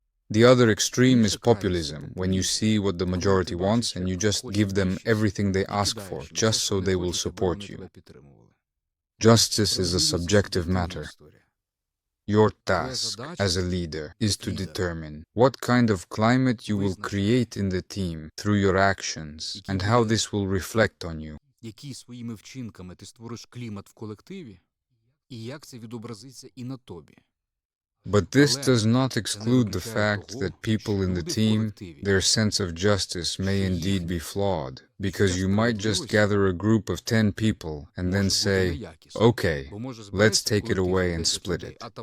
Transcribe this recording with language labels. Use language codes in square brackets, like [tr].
[en] The other extreme is populism, when you see what the majority wants and you just give them everything they ask for, just so they will support you. Justice is a subjective matter. Your task as a leader is to determine what kind of climate you will create in the team through your actions and how this will reflect on you. [uk] які своїми вчинками ти створиш клімат в колективі, і як це відобразиться і на тобі. [en] But this does not exclude the fact that people in the team, their sense of justice may indeed be flawed, because you might just gather a group of 10 people and then say, okay, let's take it away and split it.